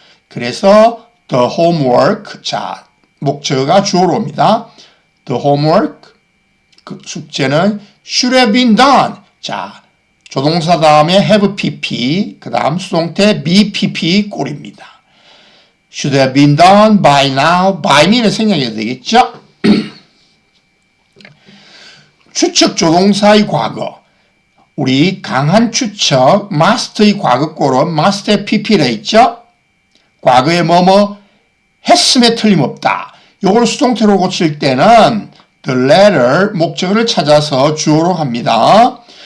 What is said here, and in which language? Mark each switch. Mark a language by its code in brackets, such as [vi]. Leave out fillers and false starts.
[ko] 그래서 the homework, 자, 목적어가 주어로 옵니다. [en] The homework, [ko] 그 숙제는 [en] should have been done. [ko] 자, 조동사 다음에 have pp, 그 다음 수동태 be pp 꼴입니다. [en] should have been done by now. [ko] by me는 생략해야 되겠죠? 추측 조동사의 과거. 우리 강한 추측, must의 과거꼴은 must have pp라 했죠? 과거에 뭐뭐 했음에 틀림없다. 요걸 수동태로 고칠 때는 the letter, 목적어를 찾아서 주어로 합니다.